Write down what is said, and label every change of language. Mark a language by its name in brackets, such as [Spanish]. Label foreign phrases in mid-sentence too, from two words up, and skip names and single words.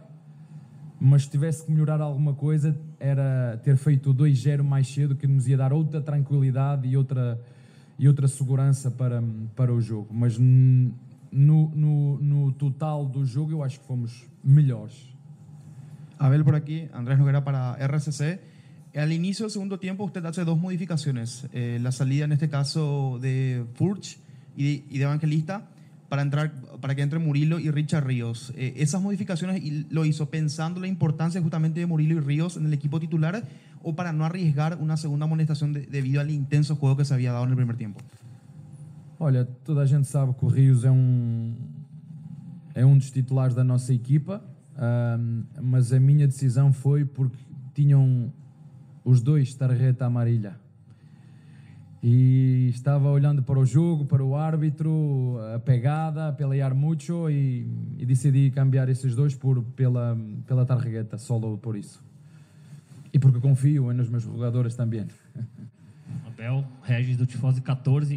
[Portuguese] Mas se tivesse que melhorar alguma coisa, era ter feito o 2-0 mais cedo, que nos ia dar outra tranquilidade e outra segurança para o jogo. Mas no total do jogo, eu acho que fomos melhores. [Spanish] Abel por aquí, Andrés Noguera para RCC. Al inicio del segundo tiempo usted hace dos modificaciones. La salida en este caso de Furch y de Evangelista para que entre Murilo y Richard Ríos. ¿Esas modificaciones lo hizo pensando la importancia justamente de Murilo y Ríos en el equipo titular o para no arriesgar una segunda [Portuguese] amonestação devido [Spanish] al intenso juego que se había dado en el primer tiempo? [Portuguese] Olha, toda a gente sabe que o Rios é um dos titulares da nossa equipa, mas a minha decisão foi porque tinham os dois [Spanish] tarjeta amarilla. [Portuguese] E estava olhando para o jogo, para o árbitro, a pegada, a pelear muito e decidi cambiar esses dois pela tarjeta, só por isso. E porque confio nos meus jogadores também. Abel, Regis do Tifose 14.